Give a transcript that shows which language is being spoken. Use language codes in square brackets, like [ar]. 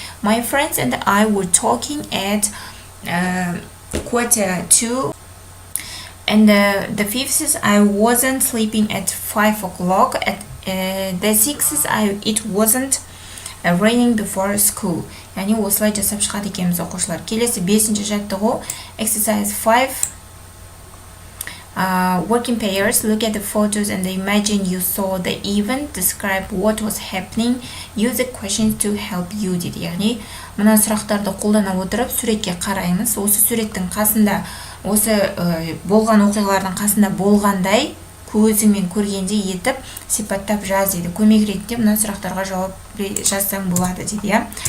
[en] My friends and I were talking at 1:45. And the fifth is I wasn't sleeping at 5 o'clock. At the sixth is it wasn't raining before school. [kk] Yani осылай жасап шығады екенбіз оқушылар. Келесі 5-ші жаттығу. [en] Exercise 5. Working pairs. Look at the photos and imagine you saw the event. Describe what was happening. Use the questions to help you [kk] дейді. Яғни мына сұрақтарды қолдана отырып суретке қараймыз. Осы суреттің қасында, осы болған оқиғалардың қасында болғандай көзіңмен көргендей етіп сипаттап жаз дейді. Көмек ретінде мына сұрақтарға жауап жазсаң болады дейді.